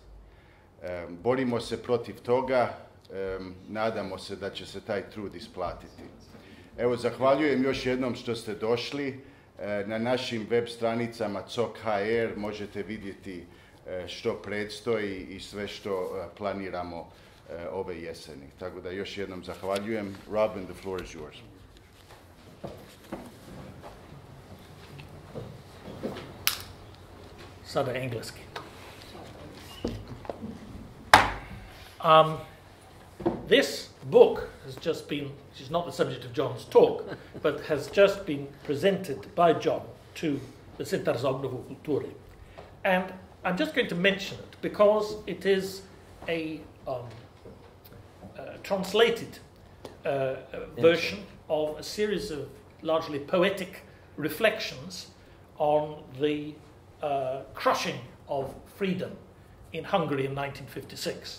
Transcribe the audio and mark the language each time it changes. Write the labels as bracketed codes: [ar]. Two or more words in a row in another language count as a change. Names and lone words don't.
[hr] Borimo se protiv toga, nadamo se da će se taj trud isplatiti. Evo, zahvaljujem još jednom što ste došli. Na našim web stranicama COK.hr možete vidjeti što predstoji i sve što planiramo ove jeseni. Tako da još jednom zahvaljujem. [en] Robin, the floor is yours. [hr] Sada engleski. [en] This book has just been, which is not the subject of John's talk, but has just been presented by John to the Centar za obnovu kulture. And I'm just going to mention it because it is a translated version of a series of largely poetic reflections on the crushing of freedom in Hungary in 1956.